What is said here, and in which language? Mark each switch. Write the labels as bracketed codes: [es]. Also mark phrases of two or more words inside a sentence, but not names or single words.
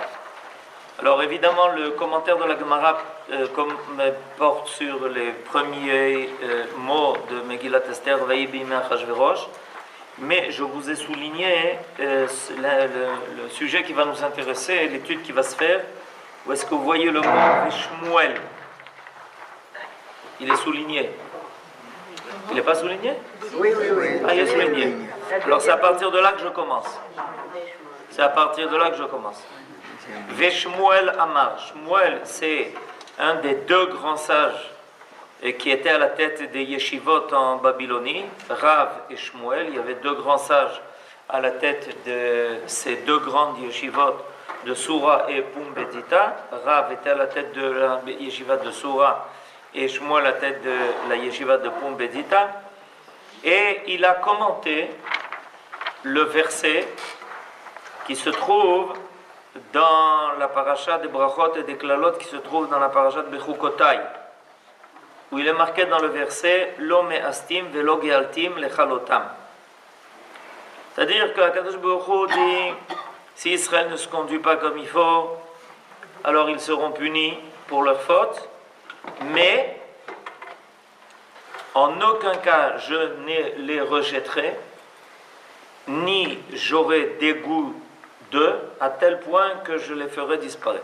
[fr] Alors évidemment, le commentaire de la Gemara porte sur les premiers mots de Megillat Esther, [he] ויהי בימי אחשורוש, [fr] mais je vous ai souligné le sujet qui va nous intéresser, l'étude qui va se faire. Où est-ce que vous voyez le mot Shmuel? Il est souligné. Il n'est pas souligné? Oui. Ah, il est souligné. Alors c'est à partir de là que je commence. C'est à partir de là que je commence. Shmuel Amar. Shmuel, c'est un des deux grands sages qui étaient à la tête des yeshivot en Babylonie, Rav et Shmuel. Il y avait deux grands sages à la tête de ces deux grandes yeshivot de Soura et Pumbedita. Rav était à la tête de la yeshiva de Soura et Shmuel à la tête de la yeshiva de Pumbedita. Et il a commenté le verset qui se trouve dans la paracha des Brachot et des Klalot, qui se trouve dans la paracha de Bechukotai, où il est marqué dans le verset [he] לא מאסתים ולא געלתים לכלותם. [fr] C'est-à-dire qu'Akadosh Baruch Hu dit, si Israël ne se conduit pas comme il faut, alors ils seront punis pour leurs fautes, mais en aucun cas je ne les rejetterai, ni j'aurai dégoût d'eux, à tel point que je les ferai disparaître.